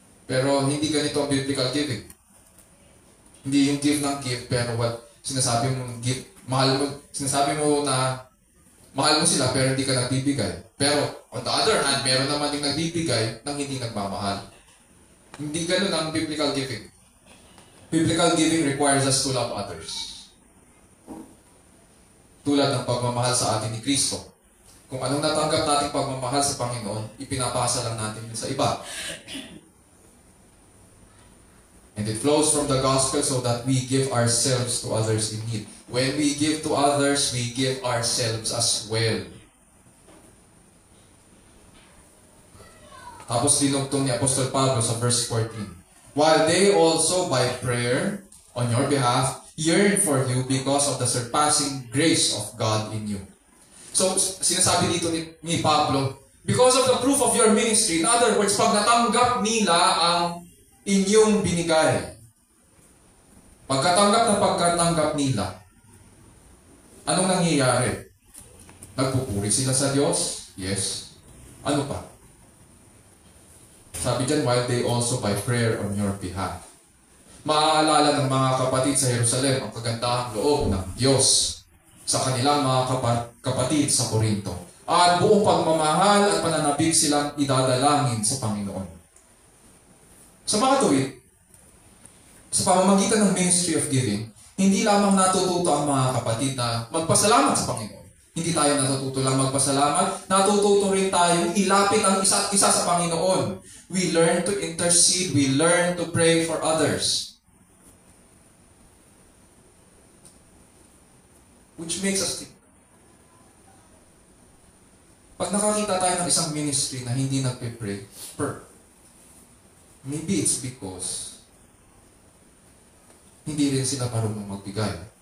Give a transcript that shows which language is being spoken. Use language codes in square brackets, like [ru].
[tl] Pero hindi ganito ang biblical giving. Hindi yung give ng give, pero sinasabi mo give, sinasabi mo na mahal mo sila pero hindi ka nagbibigay. Pero on the other hand, meron naman yung nagbibigay nang hindi nagmamahal. Hindi ganun ang biblical giving. [en] Biblical giving requires us to love others. [tl] Tulad ng pagmamahal sa atin ni Kristo. Kung anong natanggap nating pagmamahal sa Panginoon, ipinapasa lang natin yun sa iba. [en] And it flows from the gospel so that we give ourselves to others in need. When we give to others, we give ourselves as well. [tl] Tapos dinugtong ni Apostol Pablo sa verse 14. [en] While they also by prayer on your behalf yearn for you because of the surpassing grace of God in you. [tl] So, sinasabi dito ni Pablo, [en] because of the proof of your ministry, in other words, [tl] pag natanggap nila ang inyong binigay. Pagkatanggap nila, anong nangyayari? Nagpupuri sila sa Diyos? Yes. Ano pa? Sabi dyan, [en] while they also by prayer on your behalf. [tl] Maaalala ng mga kapatid sa Jerusalem ang kagandahang loob ng Diyos sa kanilang mga kapatid sa Korinto. At buong pagmamahal at pananabik silang idadalangin sa Panginoon. Sa mga tuwid, sa pamamagitan ng ministry of giving, hindi lamang natututo ang mga kapatid na magpasalamat sa Panginoon. Hindi tayo natututo lang magpasalamat, natututo rin tayo ilapit ang isa't isa sa Panginoon. [en] We learn to intercede, we learn to pray for others. Which makes us think. [tl] Pag nakakita tayo ng isang ministry na hindi nagpe-pray, [en] maybe it's because [tl] hindi rin sila marunong magbigay.